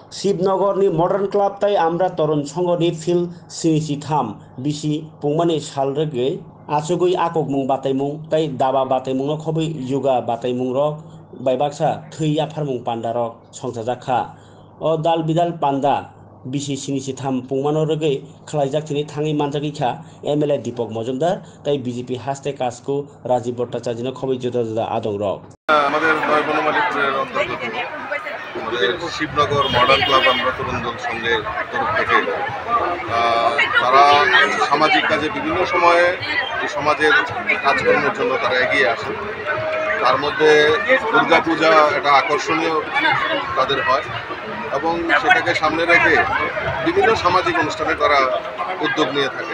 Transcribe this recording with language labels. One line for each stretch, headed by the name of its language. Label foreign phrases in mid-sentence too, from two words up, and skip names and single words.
Kok Borok: शिबनगरनि मडार्न क्लाब ताई आमरा तरुण संघनि फिल सिनिसि थाम बिसि पुंमानि सालरगै आसुगुई आकगमुं बातायमुं ताई दाबा बातायमुं खबै युगा बातायमुं रक बायबाक्सा थै आफारमुं पान्डा रक संसा जाखा ओ दाल बिदाल पान्डा बिसि सिनिसि थाम पुंमानो रगै खलाइजाकथिनि थाङै मानजागैखा एमएलए दीपक मजुमदार ताई बीजेपी हास्ते कासको राजीव भट्टाचार्य खबै जुदा जुदा आदं रक
Bangla: আমাদের বনমালীপুরের অন্তর্গত আমাদের শিবনগর মডার্ন ক্লাব আমরা তরুণ দল সংঘের তরফ থেকে তারা সামাজিক কাজে বিভিন্ন সময়ে এই সমাজের কাজকর্মের জন্য তারা এগিয়ে আসে। তার মধ্যে দুর্গাপূজা একটা আকর্ষণীয় তাদের হয় এবং সেটাকে সামনে রেখে বিভিন্ন সামাজিক অনুষ্ঠানে তারা উদ্যোগ নিয়ে থাকে।